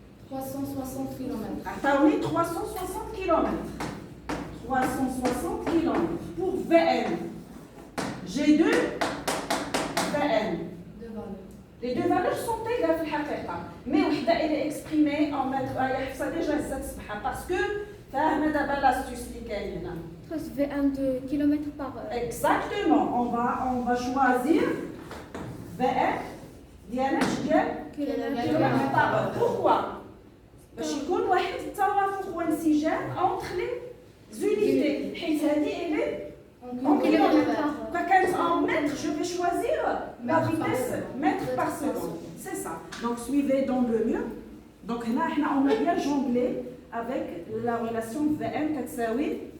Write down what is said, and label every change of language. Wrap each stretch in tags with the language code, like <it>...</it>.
<fr>360 km. Attendez, 360 km. 360 km pour VM. J'ai deux VM. Deux valeurs. Les deux valeurs sont égales</fr> <ar>في الحقيقة.</ar> <fr>Mais</fr> <ar>وحدة</ar> <fr>elle est exprimée en mètres.</fr> <ar>يا حفصة déjà هزات الصباح</ar> <fr>parce que</fr> <ar>فاهمة دابا l'astuce اللي كاين هنا.</ar> <fr>VM de km par heure. Exactement. On va choisir VM</fr> <ar>ديالنا ديال</ar> <fr>kilomètres par heure. Pourquoi?</fr> <ar>باش يكون واحد التوافق وانسجام</ar> <fr>entre les unités.</fr> <ar>حيت هذه</ar> <fr>elle est en kilomètres. Quand elle est en mètres, je vais choisir la vitesse mètre par seconde. C'est ça. Donc suivez dans le mur. Donc là, on a bien jonglé avec la relation VM</fr> <ar>كتساوي.</ar>